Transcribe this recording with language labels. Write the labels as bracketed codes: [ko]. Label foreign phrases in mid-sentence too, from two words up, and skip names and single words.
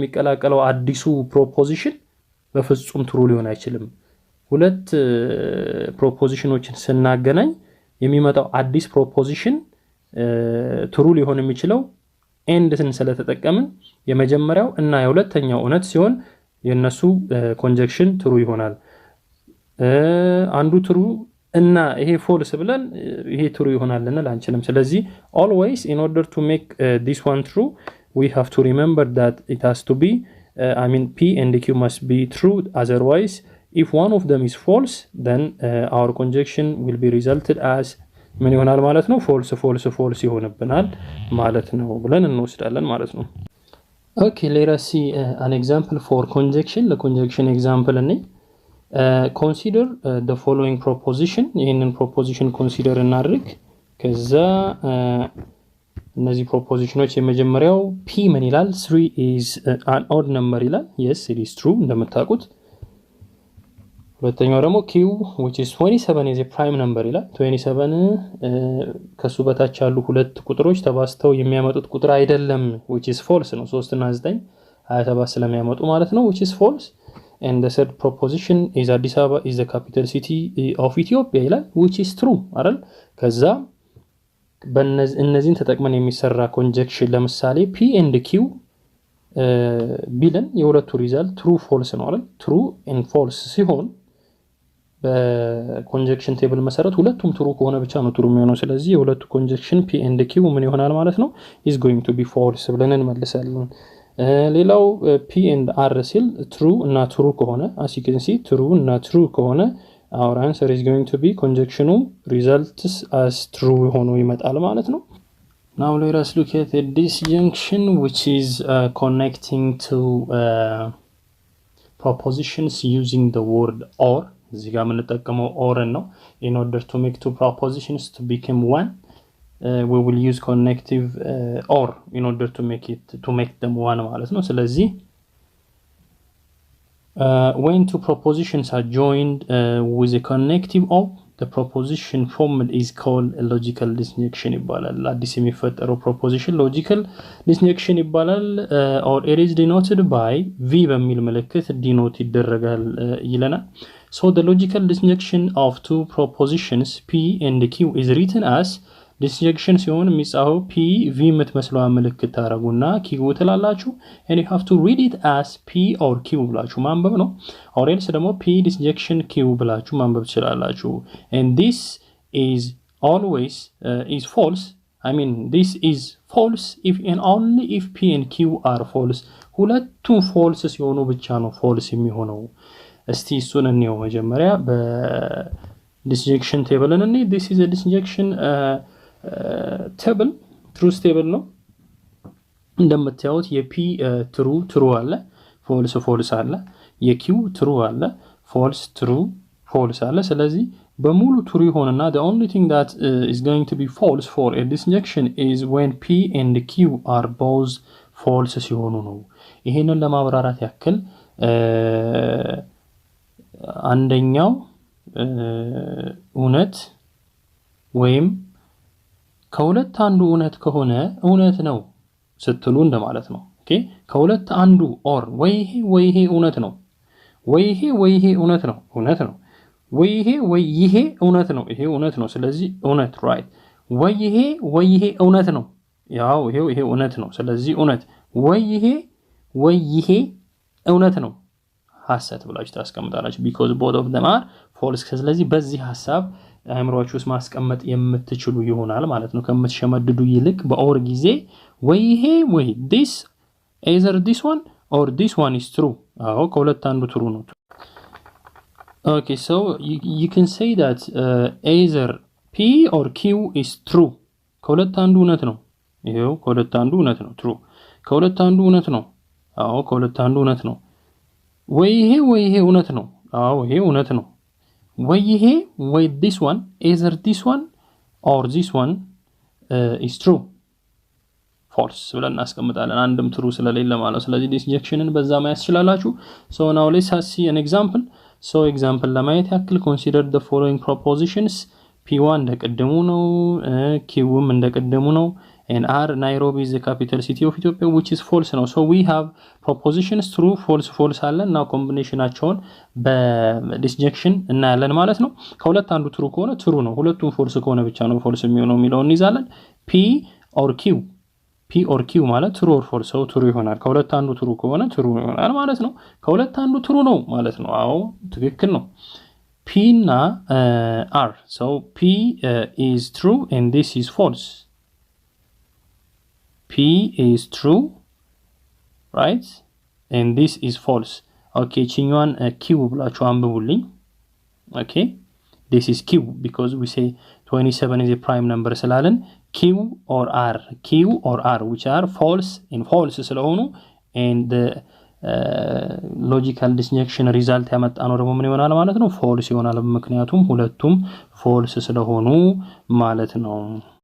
[am] የሚቀላቀለው አዲሱ ፕሮፖዚሽን በፍጹም ትሩ ሊሆን አይችልም። ሁለት ፕሮፖዚሽኖችን ስናገናኝ የሚመጣው አዲስ ፕሮፖዚሽን ትሩ ሊሆን የሚችለው ኤንድን ስለተጠቀምን የመጀመሪያው እና የሁለተኛው እውነት ሲሆን የነሱ ኮንጀክሽን ትሩ ይሆናል። አንዱ ትሩ እና ይሄ ፎልስ ብለን ይሄ ትሩ ይሆናል ልንል አንችልም። ስለዚህ [en] always in order to make this one true we have to remember that it has to be P and Q must be true, otherwise if one of them is false then our conjunction will be resulted as [am] ምን ይሆናል ማለት ነው? ፎልስ ይሆንብናል ማለት ነው ብለን እንወስዳለን ማለት ነው። [en] Okay, let us see an example for conjunction. ለconjunction example እንይ። Consider the following proposition. [am] ይሄንን [en] proposition consider [am] እናድርግ። ከዛ እነዚህ propositionዎች የመጀመሪያው p ምን ይላል? [en] 3 is an odd number ይላል። Yes, it is true [am] እንደምታውቁት። ሁለተኛው ደግሞ [en] q which is 27 is a prime number [am] ይላል። 27 ከሱ በታች ያሉ ሁለት ቁጥሮች ተባስተው የሚያመጡት ቁጥር አይደለም [en] which is false [am] ነው። 3 እና 9 27 ስለሚያመጡ ማለት ነው [en] which is false. And the third proposition is Addis Ababa is the capital city of Ethiopia ይላል which is true አይደል? [am] ከዛ እነዚህን ተጠቅመን የሚሰራ ኮንጀክሽን ለምሳሌ [en] p and q [am] ቢለን የሁለቱ ሪዛልት [en] true false [am] ነው አይደል? [en] true and false [am] ሲሆን [en] conjunction table [am] መሰረት ሁለቱም ትሩ ከሆነ ብቻ ነው ትሩ የሚሆነው። ስለዚህ የሁለቱ ኮንጀክሽን [en] p and q [am] ምን ይሆናል ማለት ነው? [en] is going to be false [am] ብለን እንመልሳለን። ሌላው [en] p and r ሲል true እና true ከሆነ as you can see true እና true ከሆነ our answer is going to be conjunction results as true [am] ሆኖ ይመጣል ማለት ነው። [en] Now let us look at a disjunction which is connecting to propositions using the word or. [am] እዚህ ጋር የምንጠቀመው or ነው. [en] In order to make two propositions to become one we will use connective or in order to make them one [am] ማለት ነው። [en] ስለዚህ when two propositions are joined with a connective or the proposition formed is called a logical disjunction [am] ይባላል። አዲስ የሚፈጠረው [en] proposition logical disjunction ይባላል or it is denoted by v [am] በሚል ምልክት [en] denote [am] ይደረጋል ይለናል። [en] So the logical disjunction of two propositions p and q is written as disjunction [am] ሲሆን የሚጻፈው [en] p v [am] የምትመስለው ምልክት ታረጉና [en] q ትላላችሁ and you have to read it as p or q [am] ብላችሁ ማንበብ ነው። [en] or else ደግሞ p disjunction q [am] ብላችሁ ማንበብ ትችላላችሁ። [en] and this is always is false. This is false if and only if p and q are false. [am] ሁለቱም false ሲሆኑ ብቻ ነው false የሚሆነው። እስቲ እሱን እንየው መጀመሪያ በዲስጀንክሽን ቴብል እንይ። [en] this is a disjunction table truth table [am] ነው። እንደምታዩት የp true አለ false አለ፣ የq true አለ false አለ። ስለዚህ በሙሉ true ይሆንና [en] the only thing that is going to be false for a disjunction is when p and q are both false [am] ሲሆኑ ነው። ይሄንን ለማብራራት ያክል አንደኛው እውነት ወይም ከሁለት አንዱ እውነት ከሆነ እውነት ነው ስትሉ እንደማለት ነው። ኦኬ ከሁለት አንዱ or ወይ ይሄ እውነት ነው፣ ወይ ይሄ እውነት ነው ወይ ይሄ እውነት ነው፣ ይሄ እውነት ነው። ስለዚህ እውነት right ወይ ይሄ እውነት ነው፣ ያው ይሄ እውነት ነው። ስለዚህ እውነት ወይ ይሄ እውነት ነው ሐሰት ብላችሁ ታስቀምጣላችሁ [en] because both of them are false። [am] ስለዚህ በዚህ ሐሳብ አእምሮአችሁ ውስጥ ማስቀመጥ የምትችሉ ይሆናል ማለት ነው። ከምትሸመድዱ ይልቅ በኦር ጊዜ ወይ [en] this either this one or this one is true [am] አዎ ከሁለት አንዱ true ነው። [en] okay so you can say that either p or q is true [am] ከሁለት አንዱ እውነት ነው። ይሄው ከሁለት አንዱ እውነት ነው true ከሁለት አንዱ እውነት ነው። አዎ ከሁለት አንዱ እውነት ነው። ወይ ይሄ እውነት ነው። አዎ ይሄ እውነት ነው። ወይ [en] this one either this one or this one is true false [am] ብለን እናስቀምጣለን አንድም true ስለሌለ ማለት ስለዚህ disjunctionን በዛ ማየት ይችላልላችሁ [en] so now let's see an example so example [am] ለማየት ያክል [en] consider the following propositions p1 [am] እንደቀደሙ ነው qም እንደቀደሙ ነው [en] and R Nairobi is the capital city of Ethiopia which is false now so we have propositions true false [am] አለ now combinationአቸውን በdisjunction እናያለን ማለት ነው ከሁለት አንዱ true ከሆነ true ነው ሁለቱም false ከሆነ ብቻ ነው false የሚሆነው የሚለውን እንይዛለን p [en] or q [am] ማለት [en] true or false so true [am] ይሆናል ከሁለት አንዱ true ከሆነ true ይሆናል ማለት ነው ከሁለት አንዱ true ነው ማለት ነው አዎ ትክክል ነው p እና r [en] so p is true and this is false P is true, right? And this is false. [am] Okay, ችኛዋን Q ብላችሁ አንብቡልኝ. [en] Okay, this is Q because we say 27 is a prime number ስላለን Q or R which are false and false ስለሆኑ and the logical disjunction result [am] ያመጣነው ደግሞ ምን ይሆናል ማለት ነው [en] false [am] ይሆናል ምክንያቱም ሁለቱም [en] false [am] ስለሆኑ ማለት ነው